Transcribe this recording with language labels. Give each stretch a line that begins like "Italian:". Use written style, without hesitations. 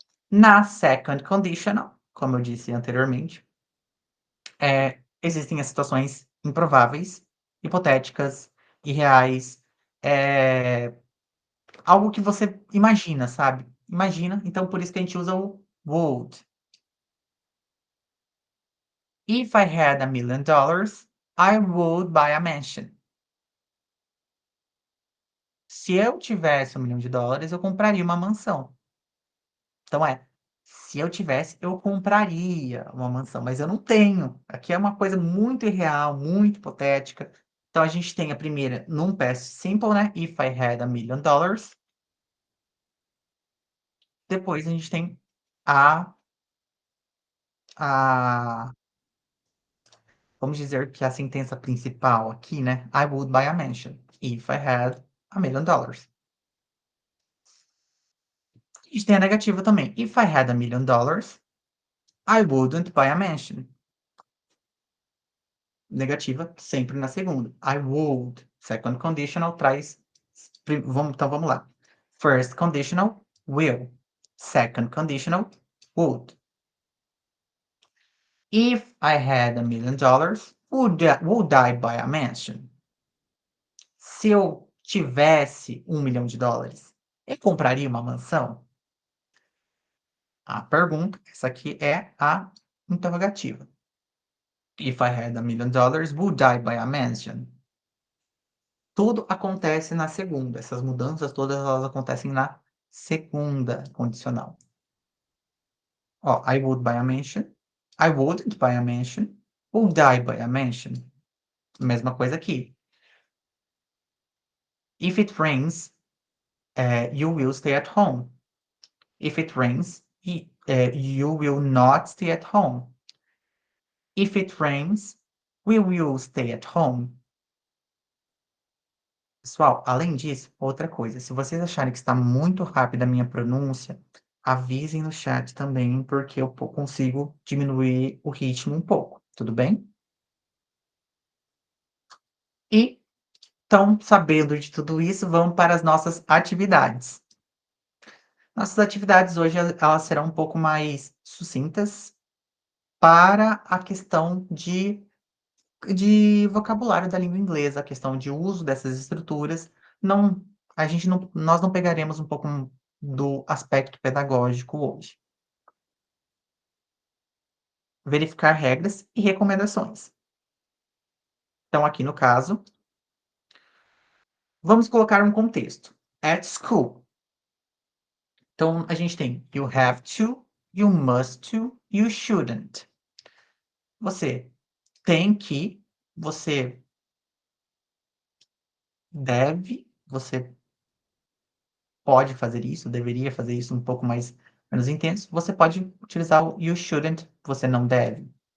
Portuguese: Na second conditional, como eu disse anteriormente, existem as situações improváveis, hipotéticas, irreais, algo que você imagina, sabe. Imagina, então por isso que a gente usa o would.
English: If I had $1 million, I would buy a mansion.
Portuguese: Se eu tivesse $1 milhão, eu compraria uma mansão. Então se eu tivesse, eu compraria uma mansão, mas eu não tenho. Aqui é uma coisa muito irreal, muito hipotética. Então a gente tem a primeira num past simple, né,
English: if I had $1 million.
Portuguese: Depois a gente tem a a vamos dizer que a sentença principal aqui, né,
English: I would buy a mansion if I had $1 million.
Portuguese: A gente tem a negativa também,
English: if I had $1 million, I wouldn't buy a mansion.
Portuguese: Negativa sempre na segunda.
English: I would. Second conditional
Portuguese: traz vamos lá.
English: First conditional, will. Second conditional, would. If I had $1 million, would I buy a mansion?
Portuguese: Se eu tivesse $1 milhão, eu compraria uma mansão? A pergunta, essa aqui é a interrogativa.
English: If I had $1 million, would I buy a mansion?
Portuguese: Tudo acontece na segunda. Essas mudanças todas elas acontecem na segunda condicional.
English: Ó, I would buy a mansion. I wouldn't buy a mansion. Would I buy a mansion?
Portuguese: Mesma coisa aqui.
English: If it rains, you will stay at home. If it rains, you will not stay at home. If it rains, we will stay at home.
Portuguese: Pessoal, além disso, outra coisa, se vocês acharem que está muito rápida a minha pronúncia, avisem no chat também, porque eu consigo diminuir o ritmo um pouco, tudo bem? E, então, sabendo de tudo isso, vamos para as nossas atividades. Nossas atividades hoje, elas serão um pouco mais sucintas para a questão de vocabulário da língua inglesa, a questão de uso dessas estruturas, não, nós não pegaremos um pouco do aspecto pedagógico hoje. Verificar regras e recomendações. Então, aqui no caso, vamos colocar um contexto.
English: At school.
Portuguese: Então, a gente tem
English: you have to, you must to, you shouldn't.
Portuguese: Você tem que, você deve, você pode fazer isso, deveria fazer isso um pouco mais menos intenso, você pode utilizar o
English: you shouldn't,
Portuguese: você não deve.